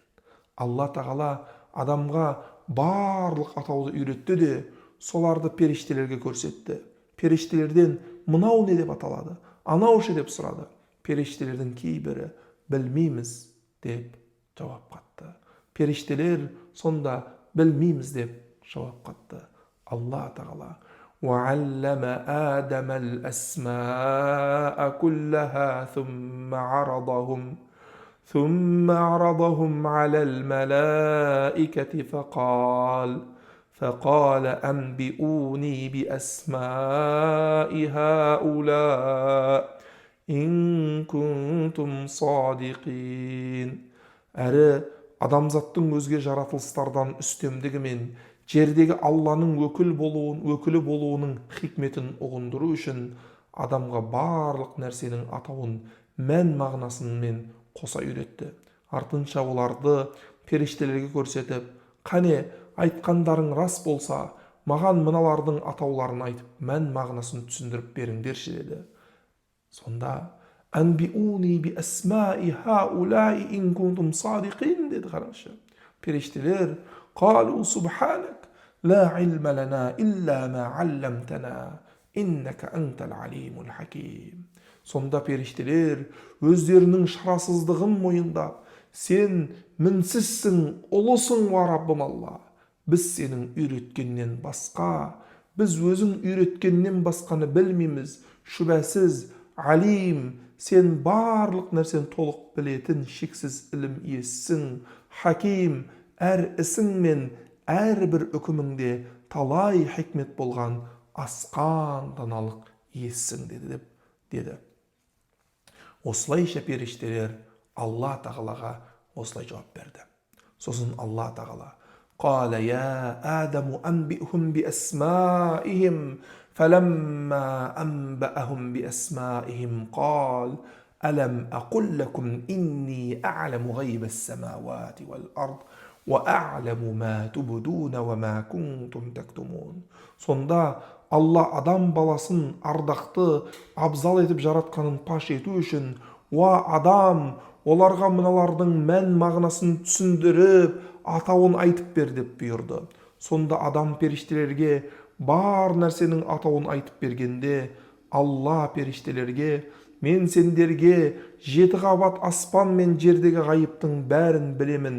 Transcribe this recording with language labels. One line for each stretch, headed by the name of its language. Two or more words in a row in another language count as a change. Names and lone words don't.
Kazakh: Алла тағала адамға барлық атауды үйретті де, соларды періштелерге көрсетті. Періштелерден мынау не деп аталады, анау ше деп сұрады. Періштелердің кейбірі білмейміз деп жауап қатты. Періштелер сонда білмейміз деп жауап қатты. Алла тағала
Arabic: وَعَلَّمَ آدَمَ الْأَسْمَاءَ كُلَّهَا ثُمَّ عَرَضَهُمْ عَلَى الْمَلَائِكَةِ فقال أنبئوني بأسماء هؤلاء إن كنتم صادقين.
Kazakh: Әрі адамзаттың өзге жаратылыстардан үстемдігі мен жердегі Алланың өкілі болуының хикметін ұғындыру үшін адамға барлық нәрсенің атауын мән мағынасымен қоса үйретті. Артынша оларды періштелерге көрсетіп, қане айтқандарың рас болса, маған мыналардың атауларын айтып, мән мағынасын түсіндіріп беріңдерші деді.
Arabic: Сонда «أنبئوني بأسماء هؤلاء إن كنتم صادقين» деді.
Kazakh: Қараңызшы, періштелер
Arabic: «قالوا سبحانك لا علم لنا إلا ما علمتنا إنك أنت العليم الحكيم».
Kazakh: Сонда періштелер өздерінің шарасыздығын мойындап, сен мінсізсің, ұлысың ва Раббым Алла. Біз сенің үйреткеннен басқа, біз өзің үйреткеннен басқаны білмейміз. Шүбәсіз, алим, сен барлық нәрсен толық білетін шексіз ілім иесісің. Хаким, әр ісің мен әрбір үкіміңде талай хикмет болған асқан даналық иесісің деді. Осылайша періштелер Алла тағалаға осылай жауап берді. Сосын Алла тағала
Arabic: قال يا آدم أنبئهم بأسمائهم فلما أنبأهم بأسمائهم قال ألم أقل لكم إني أعلم غيب السماوات والأرض وأعلم ما تبدون وما كنتم تكتمون.
Kazakh: Сонда Алла адам баласын ардақты, абзал етіп жаратқанын паш ету үшін, «Уа адам, оларға мыналардың мән мағынасын түсіндіріп, атауын айтып бер» деп бұйырды. Сонда адам періштелерге бар нәрсенің атауын айтып бергенде, Алла періштелерге «Мен сендерге 7 қабат аспан мен жердегі ғайыптың бәрін білемін.